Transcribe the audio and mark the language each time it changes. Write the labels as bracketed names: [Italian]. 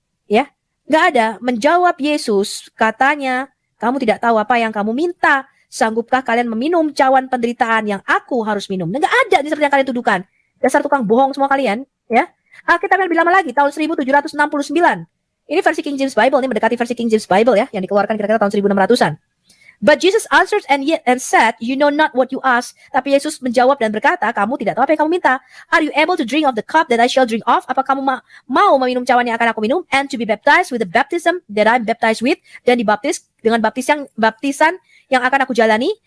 [Indonesian] Ya, nggak ada menjawab Yesus. Katanya, "Kamu tidak tahu apa yang kamu minta. Sanggupkah kalian meminum cawan penderitaan yang aku harus minum?" Nggak ada ini seperti yang kalian tuduhkan. Dasar tukang bohong semua kalian, ya. Alkitab yang lebih lama lagi, tahun 1769. Ini versi King James Bible, ini mendekati versi King James Bible ya, yang dikeluarkan kira-kira tahun 1600-an. [English] But Jesus answered and said, "You know not what you ask." [Indonesian] Tapi Yesus menjawab dan berkata, "Kamu tidak tahu apa yang kamu minta. [English] Are you able to drink of the cup that I shall drink of?" [Indonesian] Apa kamu mau meminum cawan yang akan aku minum? [English] And to be baptized with the baptism that I'm baptized with. [Indonesian] Dan dibaptis dengan baptisan yang akan aku jalani.